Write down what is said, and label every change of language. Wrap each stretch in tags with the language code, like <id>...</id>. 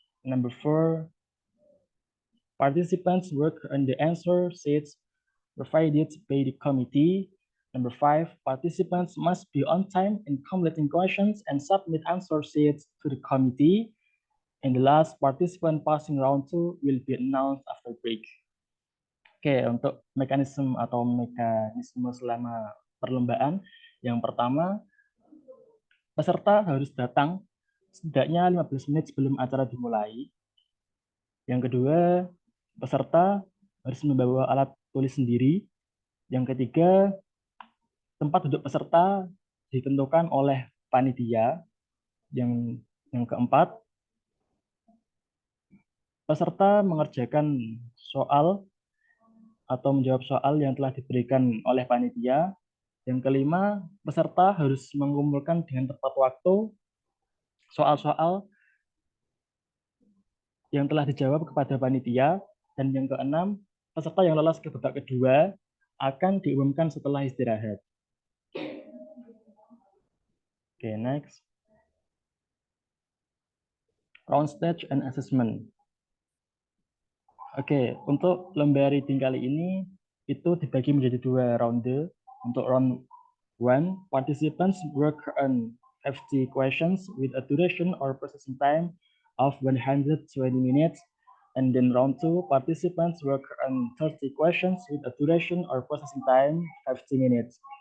<en>Number 4, participants work on the answer sheets provided by the committee. Number 5, participants must be on time in completing questions and submit answer sheets to the committee. And the last, participant passing round 2 will be announced after break.</en> <id>Oke, untuk mekanisme selama perlombaan, yang pertama, peserta harus datang setidaknya 15 menit sebelum acara dimulai. Yang kedua, peserta harus membawa alat tulis sendiri. Yang ketiga, tempat duduk peserta ditentukan oleh panitia. Yang keempat, peserta mengerjakan soal atau menjawab soal yang telah diberikan oleh panitia. Yang kelima, peserta harus mengumpulkan dengan tepat waktu soal-soal yang telah dijawab kepada panitia. Dan yang keenam, peserta yang lolos ke babak kedua akan diumumkan setelah istirahat. Oke, next.</id> <en>Round stage and assessment.</en> <id>Oke, untuk lomba reading kali ini itu dibagi menjadi 2 ronde. Untuk</id> <en>round 1, participants work on 50 questions with a duration or processing time of 120 minutes. And then round 2, participants work on 30 questions with a duration or processing time 50 minutes.</en>